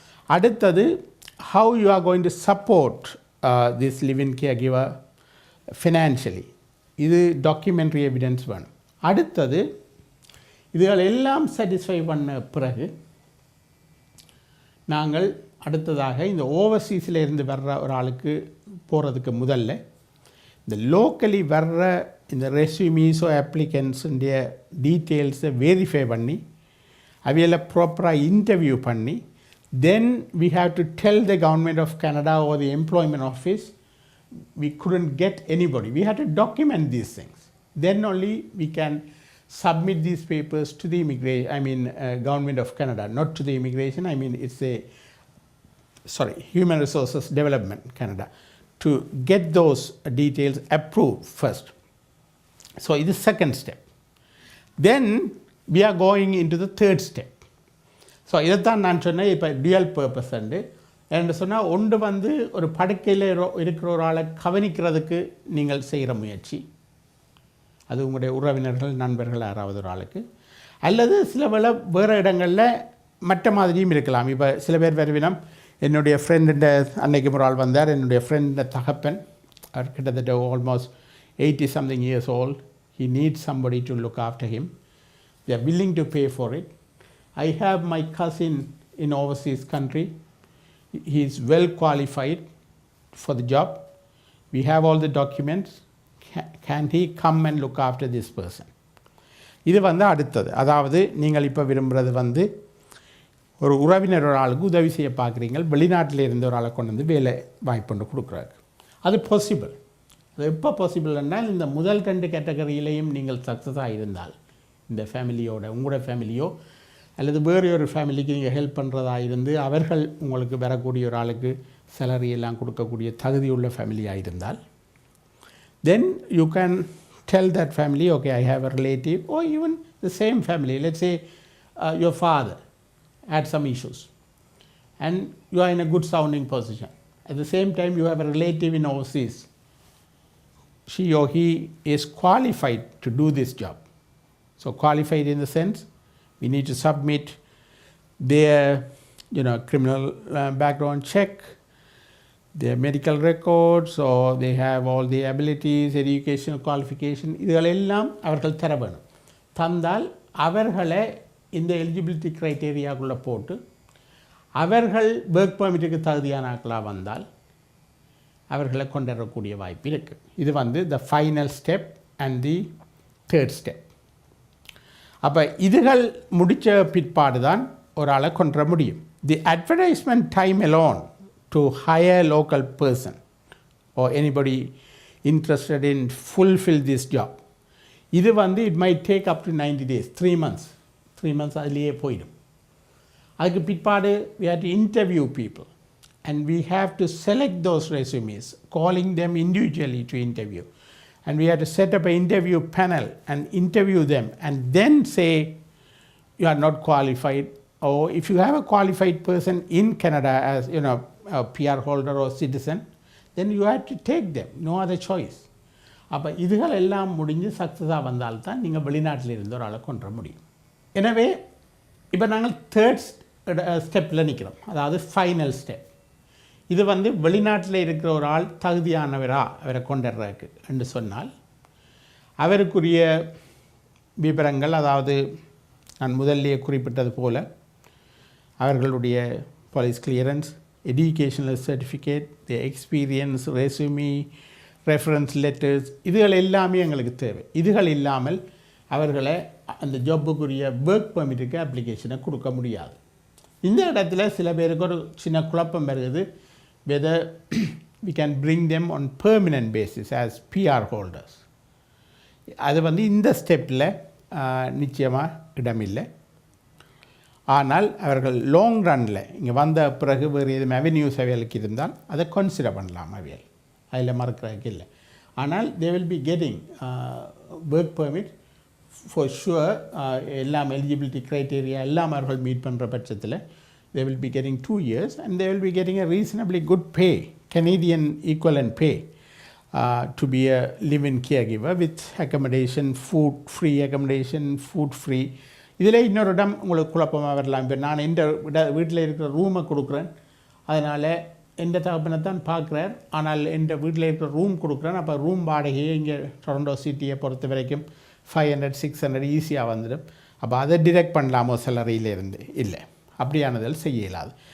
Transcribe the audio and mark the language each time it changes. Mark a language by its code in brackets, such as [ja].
[ta] Aduthathu, [en] how you are going to support this live-in caregiver financially. [ta] Idu [en] documentary evidence one. [ta] Aduthathu, இதுகள் எல்லாம் satisfy பண்ண பிறகு நாங்கள் அடுத்ததாக இந்த ஓவர்சீஸில் இருந்து வர்ற ஒரு ஆளுக்கு போகிறதுக்கு முதல்ல இந்த லோக்கலி வர்ற இந்த ரெஸ்யூமீஸோ அப்ளிகன்ஸுடைய டீட்டெயில்ஸை வெரிஃபை பண்ணி அவையில் ப்ராப்பராக இன்டர்வியூ பண்ணி [en] Then we have to tell the government of Canada or the employment office we couldn't get anybody. We had to document these things. Then only we can submit these papers to the government of Canada, not to the immigration. It's Human Resources Development Canada, to get those details approved first. So it is second step. Then we are going into the third step. [ta] So இதைத்தான் நான் சொன்னேன். இப்போ dual purpose என்று சொன்னால் ஒன்று ஒரு படுக்கையில் இருக்கிற ஒரு ஆளை கவனிக்கிறதுக்கு நீங்கள் செய்கிற முயற்சி, அது உங்களுடைய உறவினர்கள் நண்பர்கள் யாராவது ஒரு ஆளுக்கு, அல்லது சில வேறு இடங்களில் மற்ற மாதிரியும் இருக்கலாம். இப்போ சில பேர் வருவினம், என்னுடைய ஃப்ரெண்டுன்ற அன்னைக்கு ஒரு ஆள் வந்தார். என்னுடைய ஃப்ரெண்டு தகப்பன், அவர் கிட்டத்தட்ட [en] Almost 80-something years old. He needs somebody to look after him. They are willing to pay for it. I have my cousin in overseas country. He is well qualified for the job. We have all the documents. Can he come and look after this person? [ta] இது அடுத்தது. அதாவது நீங்கள் இப்போ விரும்புகிறது ஒரு உறவினர் ஒரு ஆளுக்கு உதவி செய்ய பார்க்குறீங்க, வெளிநாட்டில் இருந்த ஒரு ஆளை கொண்டு வேலை வாய்ப்பு கொடுக்குறாரு. அது பாசிபிள். அது எப்போ பாசிபிள்னால் இந்த முதல் 2 கேட்டகரியிலையும் நீங்கள் சக்ஸஸாக இருந்தால், இந்த ஃபேமிலியோட உங்களோட ஃபேமிலியோ அல்லது வேறு ஒரு ஃபேமிலிக்கு நீங்கள் ஹெல்ப் பண்ணுறதா இருந்து அவர்கள் உங்களுக்கு வரக்கூடிய ஒரு ஆளுக்கு சேலரி எல்லாம் கொடுக்கக்கூடிய தகுதியுள்ள ஃபேமிலியாக இருந்தால், [en] then you can tell that family, okay, I have a relative, or even the same family, let's say your father had some issues and you are in a good sounding position. At the same time you have a relative in overseas. She or he is qualified to do this job. So qualified in the sense we need to submit their criminal background check, their medical records, or they have all the abilities, educational qualification. [ta] இதுகளெல்லாம் அவர்கள் தர வேணும். தந்தால் அவர்களை இந்த eligibility க்ரைட்டீரியாக்குள்ளே போட்டு அவர்கள் work பர்மிட்டுக்கு தகுதியான ஆட்களாக வந்தால் அவர்களை கொண்டுவரக்கூடிய வாய்ப்பு இருக்குது. [en] இது the final step and the third step. [ta] அப்போ இதுகள் முடித்த பிற்பாடு தான் ஒரு ஆளை கொண்டு முடியும். [en] the advertisement time alone to hire a local person or anybody interested in fulfill this job, [ta] இது [en] it might take up to 90 days, 3 months. 3 months [ta] அதிலேயே போயிடும். அதுக்கு பிற்பாடு [en] we have to interview people and we have to select those resumes, calling them individually to interview, and we have to set up an interview panel and interview them and then say you are not qualified, or if you have a qualified person in Canada as a PR holder or citizen, then you have to take them, no other choice. [ta] அப்போ இதுகள் எல்லாம் முடிஞ்சு சக்ஸஸாக வந்தால்தான் நீங்கள் வெளிநாட்டில் இருந்து ஒரு ஆளை கொண்டு வர முடியும். எனவே இப்போ நாங்கள் தேர்ட் ஸ்டெப்பில் நிற்கிறோம், அதாவது ஃபைனல் ஸ்டெப். இது வெளிநாட்டில் இருக்கிற ஒரு ஆள் தகுதியானவரா அவரை கொண்டுறதுக்கு என்று சொன்னால் அவருக்குரிய விவரங்கள், அதாவது நான் முதல்லையே குறிப்பிட்டது போல அவர்களுடைய police clearance, educational certificate, the experience, resume, reference letters, இதுகள் எல்லாமே எங்களுக்கு தேவை. இதுகள் இல்லாமல் அவர்களை அந்த ஜாப்புக்குரிய ஒர்க் பெர்மிட்டுக்கு அப்ளிகேஷனை கொடுக்க முடியாது. இந்த இடத்துல சில பேருக்கு ஒரு சின்ன குழப்பம் வருது, [en] whether we can bring them on permanent basis as PR holders. [ta] அது இந்த ஸ்டெப்பில் நிச்சயமாக இடமில்லை. ஆனால் அவர்கள் லாங் ரனில் இங்கே வந்த பிறகு வேறு எதுவும் அவென்யூஸ் அவைகளுக்கு இருந்தால் அதை கன்சிடர் பண்ணலாம். அவையல் அதில் மறக்கிறதுக்கு இல்லை. ஆனால் [en] they will be getting work permit for sure. [ta] எல்லாம் எலிஜிபிலிட்டி க்ரைட்டீரியா எல்லாம் அவர்கள் மீட் பண்ணுற பட்சத்தில் [en] they will be getting 2 years and they will be getting a reasonably good pay, Canadian equivalent pay, to be a live-in caregiver with accommodation, food free accommodation, food free. [ta] இதில் இன்னொரு இடம் உங்களுக்கு குழப்பமாக வரலாம். இப்போ நான் எந்த வீட்டில் இருக்கிற ரூமை கொடுக்குறேன், அதனால் எந்த தகப்பனை தான் பார்க்குறார், ஆனால் எந்த வீட்டில் இருக்கிற ரூம் கொடுக்குறேன். அப்போ ரூம் வாடகையே இங்கே டொரண்டோ சிட்டியை பொறுத்த வரைக்கும் 500-600 ஈஸியாக வந்துடும். அப்போ அதை டிரெக்ட் பண்ணலாமோ சேலரியிலேருந்து? இல்லை, அப்படியானதில் செய்ய இயலாது.